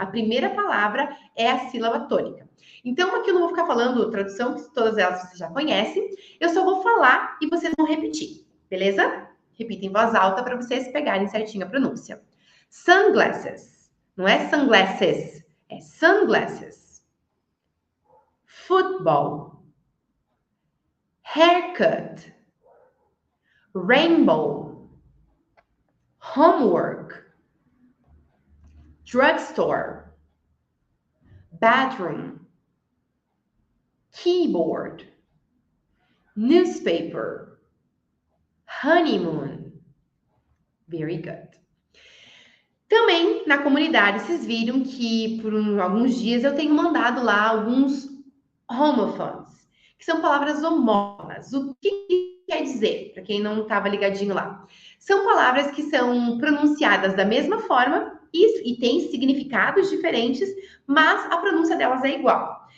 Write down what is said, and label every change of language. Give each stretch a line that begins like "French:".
Portuguese: A primeira palavra é a sílaba tônica. Então, aqui eu não vou ficar falando tradução, que todas elas vocês já conhecem. Eu só vou falar e vocês vão repetir, beleza? Repita em voz alta para vocês pegarem certinho a pronúncia.
English: Sunglasses.
Portuguese: Não é
English: sunglasses,
Portuguese: é
English: sunglasses. Football. Haircut, rainbow, homework, drugstore, bathroom, keyboard, newspaper, honeymoon. Very good.
Portuguese: Também na comunidade, vocês viram que por alguns dias eu tenho mandado lá alguns homophones, que são palavras homófonas. O que quer dizer, para quem não estava ligadinho lá? São palavras que são pronunciadas da mesma forma e têm significados diferentes, mas a pronúncia delas é igual.